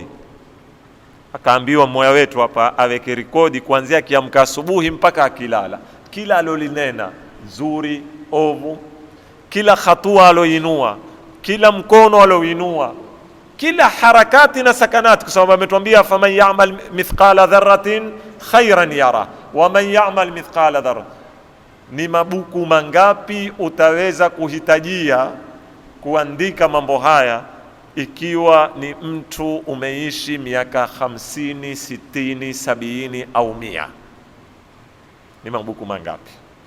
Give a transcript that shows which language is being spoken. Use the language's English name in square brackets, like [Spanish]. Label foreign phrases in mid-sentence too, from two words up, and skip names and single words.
[Swahili] Akaambiwa mmoja wetu hapa aweke rekodi kuanzia kiamka asubuhi mpaka akilala, kila alolinena nzuri, ovu, kila hatua aloinua, kila mkono aloinua, kila harakati na sakanati, kwa sababu ametuambia [Arabic] فمن يعمل مثقال ذرة خيرا يره ومن يعمل مثقال ذرة. [Swahili] Ni mabuku mangapi utaweza kuhitajia kuandika mambo haya ikiwa ni mtu umeishi miaka 50, 60, 70 au 100? Ni mabuku mangapi?